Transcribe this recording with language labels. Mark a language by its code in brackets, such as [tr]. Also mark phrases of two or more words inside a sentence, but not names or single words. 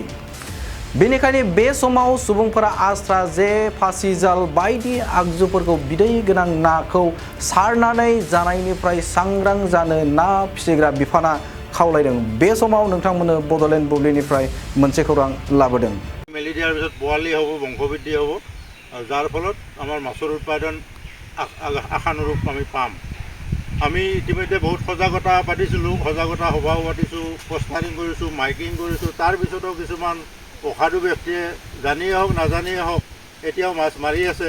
[brx] बेनिखायनो बे समाव सुबुंफोरा आस्रा जे, फासिजाल बायदि आगजुफोरखौ बिदै गोनां नाखौ सारनानै जानायनिफ्राय सांग्रां जानो ना फिसिग्रा बिफाना खावलायदों। बे समाव नोंथांमोननो बड'लेण्ड बुब्लिनिफ्राय मोनसे खौरां लाबोदों। [as] মেলি দিয়াৰ পিছত পোৱালি হ'ব, বংশবৃদ্ধি হ'ব, যাৰ ফলত আমাৰ মাছৰ উৎপাদন আশানুৰূপ আমি পাম। আমি ইতিমধ্যে বহুত সজাগতা পাতিছিলোঁ, সজাগতা সভাও পাতিছোঁ, পোষ্টাৰিং কৰিছোঁ, মাইকিং কৰিছোঁ। তাৰপিছতো কিছুমান অসাধু ব্যক্তিয়ে জানিয়ে হওক নাজানিয়ে হওক এতিয়াও মাছ মাৰি আছে।